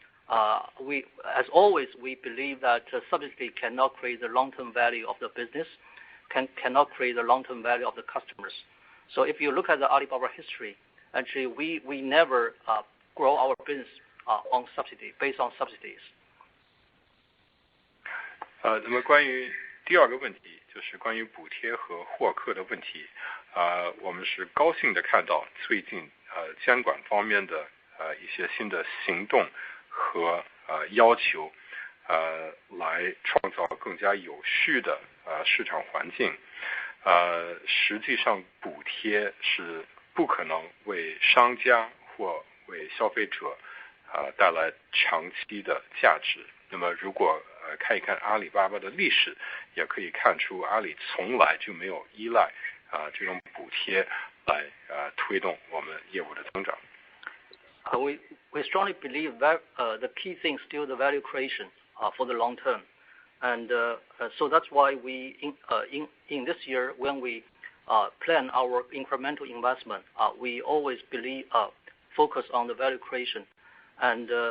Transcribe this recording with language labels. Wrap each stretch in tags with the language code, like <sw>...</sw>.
<en>As always, we believe that subsidy cannot create the long-term value of the business, cannot create the long-term value of the customers. So if you look at the Alibaba history, actually we never grow our business on subsidy, based on subsidies.</en> <zh>那么关于第二个问题，就是关于补贴和获客的问题，我们是高兴的看到最近监管方面的一些新的行动和要求，来创造更加有序的市场环境。实际上补贴是不可能为商家或为消费者带来长期的价值。那么如果看一看阿里巴巴的历史，也可以看出阿里从来就没有依赖这种补贴来推动我们业务的增长。</zh> <en>We strongly believe that the key thing is still the value creation for the long term. And so that's why we in this year when we plan our incremental investment, we always focus on the value creation, and</en>